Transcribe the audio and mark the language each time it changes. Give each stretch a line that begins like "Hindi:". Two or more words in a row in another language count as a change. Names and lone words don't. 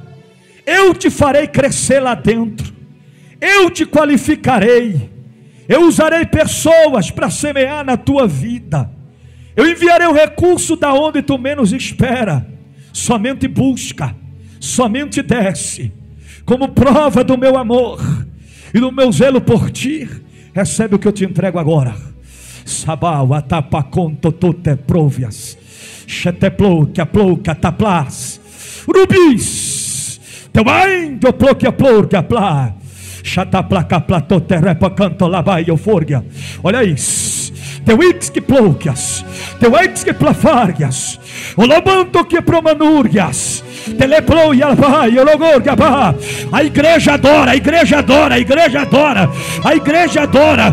Portuguese: Eu te farei crescer lá dentro, eu te qualificarei, eu usarei pessoas para semear na tua vida, eu enviarei o recurso da onde tu menos espera. Somente busca, somente desce, como prova do meu amor e do meu zelo por ti. Recebe o que eu te entrego agora. Sabau atapaconto tote provias, cheteplouca plouca taplas, rubis, teu ainda plouca plouca plá, chataplaca platote repa canto labai euforgia. Olha isso, teu ix que ploucas, teu ix que plafárias, o lobanto que promanúrias, teleplou e alvai, o logor gabá. A igreja adora, a igreja adora, a igreja adora, a igreja adora.